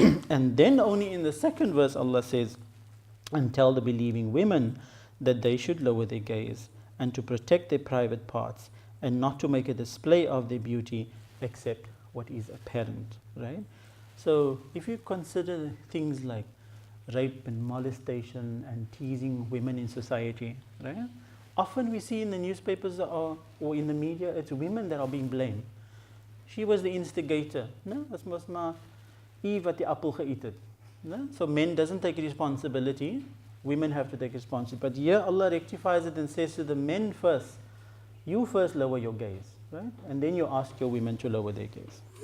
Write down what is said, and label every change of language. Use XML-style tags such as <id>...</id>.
<en>And then only in the second verse Allah says, and tell the believing women that they should lower their gaze and to protect their private parts and not to make a display of their beauty except what is apparent. Right? So if you consider things like rape and molestation and teasing women in society, right? Often we see in the newspapers or in the media, it's women that are being blamed. She was the instigator.</en> <af>No, dit was maar Eve wat die appel geëet het.</af> <en>No? So men doesn't take responsibility. Women have to take responsibility. But here Allah rectifies it and says to the men first, you first lower your gaze, right? And then you ask your women to lower their gaze.</en>